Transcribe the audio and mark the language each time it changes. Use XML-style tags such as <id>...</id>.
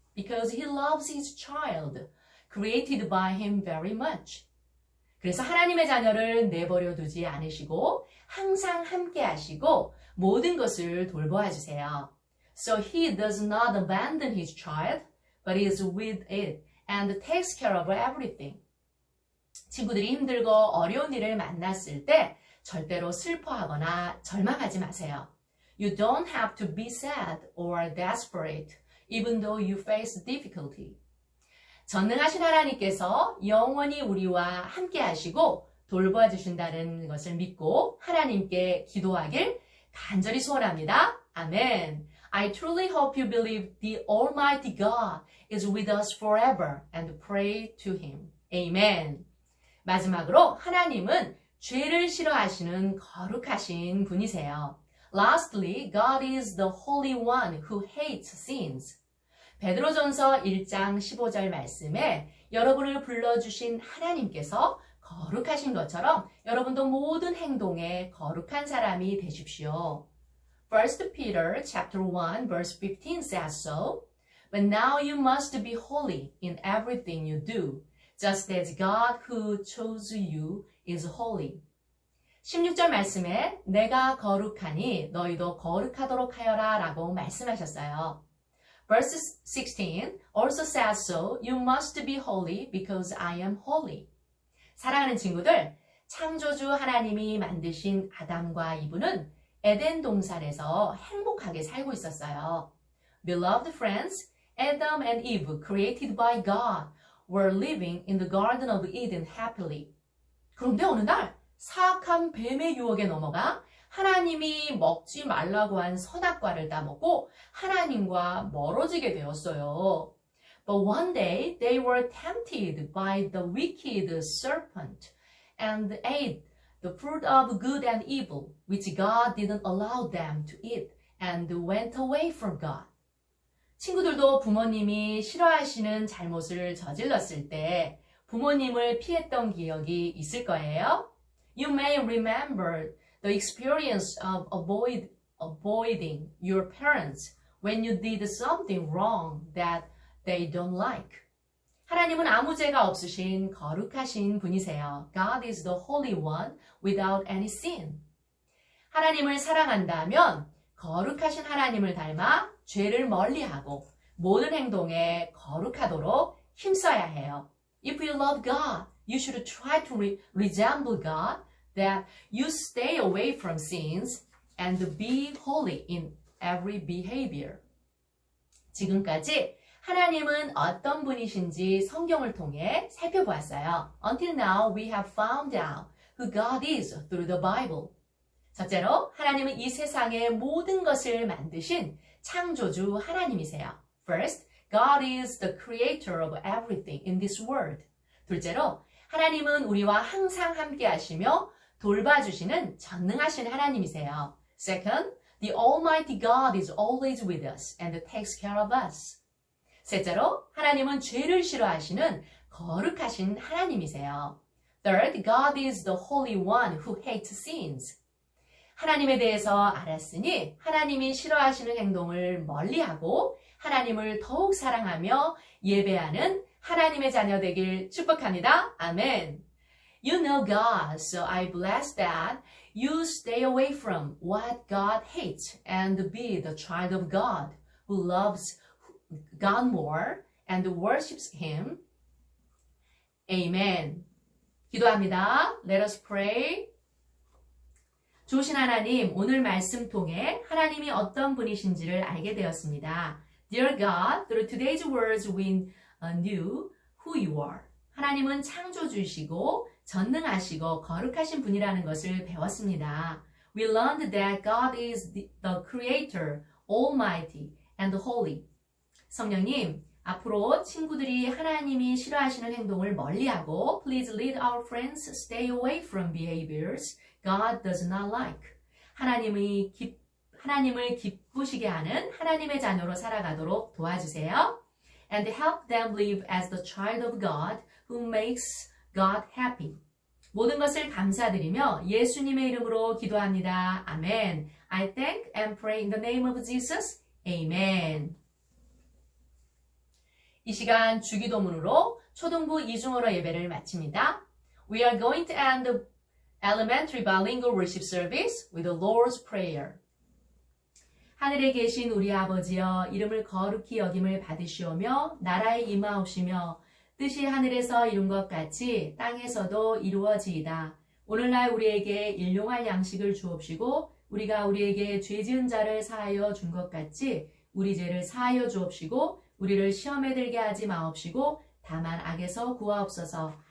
<en>Because he loves his child, created by him very much.</en> <ko>그래서 하나님의 자녀를 내버려 두지 않으시고 항상 함께 하시고 모든 것을 돌보아 주세요.</ko> <en>So he does not abandon his child, but is with it and takes care of everything.</en> <ko>친구들이 힘들고 어려운 일을 만났을 때 절대로 슬퍼하거나 절망하지 마세요.</ko> <en>You don't have to be sad or desperate, even though you face difficulty.</en> <ko>전능하신 하나님께서 영원히 우리와 함께 하시고 돌보아 주신다는 것을 믿고 하나님께 기도하길 간절히 소원합니다. 아멘.</ko> <en>I truly hope you believe the Almighty God is with us forever and pray to Him. Amen.</en> <ko>마지막으로 하나님은 죄를 싫어하시는 거룩하신 분이세요.</ko> <en>Lastly, God is the Holy One who hates sins.</en> <ko>베드로전서 1장 15절 말씀에 여러분을 불러주신 하나님께서 거룩하신 것처럼 여러분도 모든 행동에 거룩한 사람이 되십시오.</ko> <en>1 Peter chapter 1 verse 15 says so. But now you must be holy in everything you do, just as God who chose you is holy.</en> <ko>16절 말씀에 내가 거룩하니 너희도 거룩하도록 하여라 라고 말씀하셨어요.</ko> <en>Verse 16 also says so, you must be holy because I am holy.</en> <ko>사랑하는 친구들, 창조주 하나님이 만드신 아담과 이브는 에덴 동산에서 행복하게 살고 있었어요.</ko> <en>Beloved friends, Adam and Eve, created by God, were living in the Garden of Eden happily.</en> <ko>그런데 어느 날 사악한 뱀의 유혹에 넘어가 하나님이 먹지 말라고 한 선악과를 따먹고 하나님과 멀어지게 되었어요.</ko> <en>But one day they were tempted by the wicked serpent and ate the fruit of good and evil, which God didn't allow them to eat, and went away from God.</en> <ko>친구들도 부모님이 싫어하시는 잘못을 저질렀을 때 부모님을 피했던 기억이 있을 거예요.</ko> <en>You may remember the experience of avoiding your parents when you did something wrong that they don't like.</en> <ko>하나님은 아무 죄가 없으신 거룩하신 분이세요.</ko> <en>God is the Holy One without any sin.</en> <ko>하나님을 사랑한다면 거룩하신 하나님을 닮아 죄를 멀리하고 모든 행동에 거룩하도록 힘써야 해요.</ko> <en>If you love God, you should try to resemble God, that you stay away from sins and be holy in every behavior.</en> <ko>지금까지 하나님은 어떤 분이신지 성경을 통해 살펴보았어요.</ko> <en>Until now, we have found out who God is through the Bible.</en> <ko>첫째로, 하나님은 이 세상의 모든 것을 만드신 창조주 하나님이세요.</ko> <en>First, God is the creator of everything in this world.</en> <ko>둘째로, 하나님은 우리와 항상 함께 하시며 돌봐주시는 전능하신 하나님이세요.</ko> <en>Second, the Almighty God is always with us and takes care of us.</en> <ko>셋째로, 하나님은 죄를 싫어하시는 거룩하신 하나님이세요.</ko> <en>Third, God is the Holy One who hates sins.</en> <ko>하나님에 대해서 알았으니 하나님이 싫어하시는 행동을 멀리하고 하나님을 더욱 사랑하며 예배하는 하나님의 자녀 되길 축복합니다. 아멘.</ko> <en>You know God, so I bless that you stay away from what God hates and be the child of God who loves God more and worships Him. Amen.</en> <ko>기도합니다.</ko> <en>Let us pray.</en> <ko>좋으신 하나님, 오늘 말씀 통해 하나님이 어떤 분이신지를 알게 되었습니다.</ko> <en>Dear God, through today's words we knew who you are.</en> <ko>하나님은 창조주시고 전능하시고 거룩하신 분이라는 것을 배웠습니다.</ko> <en>We learned that God is the Creator, Almighty and Holy. 성령님,</en> <ko>앞으로 친구들이 하나님이 싫어하시는 행동을 멀리하고</ko> <en>Please lead our friends stay away from behaviors God does not like.</en> <ko>하나님을 기쁘시게 하는 하나님의 자녀로 살아가도록 도와주세요.</ko> <en>And help them live as the child of God who makes God happy.</en> <ko>모든 것을 감사드리며 예수님의 이름으로 기도합니다. 아멘.</ko> <en>I thank and pray in the name of Jesus. Amen.</en> <ko>이 시간 주기도문으로 초등부 이중어로 예배를 마칩니다.</ko> <en>We are going to end the elementary bilingual worship service with the Lord's Prayer.</en> <ko>하늘에 계신 우리 아버지여 이름을 거룩히 여김을 받으시오며 나라에 임하옵시며 뜻이 하늘에서 이룬 것 같이 땅에서도 이루어지이다. 오늘날 우리에게 일용할 양식을 주옵시고 우리가 우리에게 죄 지은 자를 사하여 준 것 같이 우리 죄를 사하여 주옵시고 우리를 시험에 들게 하지 마옵시고 다만 악에서 구하옵소서.</ko>